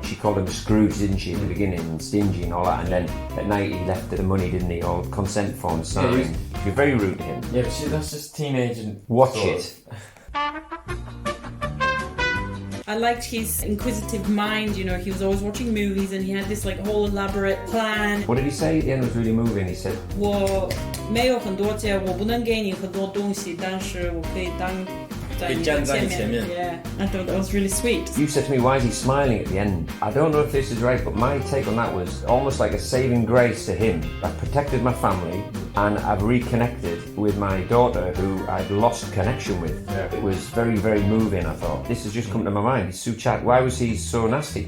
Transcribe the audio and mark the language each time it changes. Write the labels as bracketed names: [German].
[English] She called him Scrooge, didn't she, at the beginning, and stingy and all that, and then at night he left her the money, didn't he, all consent forms signed. You're very rude to him. Yeah, but that's just teenage and... Watch it. I liked his inquisitive mind, you know, he was always watching movies and he had this like whole elaborate plan. What did he say? The end was really moving. He said, [Chinese] 我没有很多钱，我不能给你很多东西，但是我可以当在你的前面。 [English] Yeah, I thought that was really sweet. You said to me, why is he smiling at the end? I don't know if this is right, but my take on that was almost like a saving grace to him. I've protected my family and I've reconnected with my daughter who I'd lost connection with. Yeah. It was very, very moving, I thought. This has just come to my mind. Suchat, why was he so nasty?